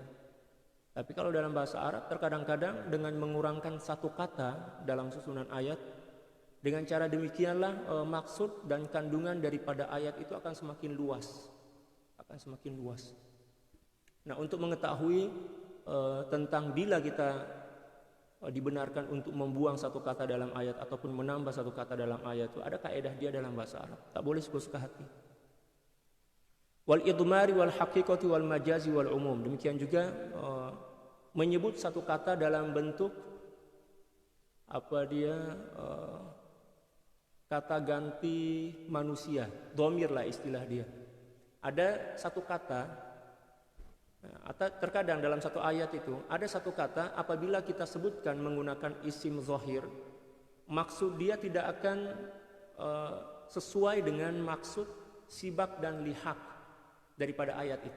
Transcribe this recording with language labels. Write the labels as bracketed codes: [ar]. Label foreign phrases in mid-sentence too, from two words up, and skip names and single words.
[ms] Tapi kalau dalam bahasa Arab, terkadang-kadang dengan mengurangkan satu kata dalam susunan ayat, dengan cara demikianlah maksud dan kandungan daripada ayat itu akan semakin luas. Nah, untuk mengetahui tentang bila kita dibenarkan untuk membuang satu kata dalam ayat ataupun menambah satu kata dalam ayat itu ada kaedah dia dalam bahasa Arab. Tak boleh suka-suka hati. [ar] والإضمار والحقيقة والمجاز والعموم. [ms] Demikian juga menyebut satu kata dalam bentuk kata ganti manusia, dhamir lah istilah dia. Ada satu kata, atau terkadang dalam satu ayat itu ada satu kata apabila kita sebutkan menggunakan isim zahir, maksud dia tidak akan sesuai dengan maksud sibak dan lihak daripada ayat itu.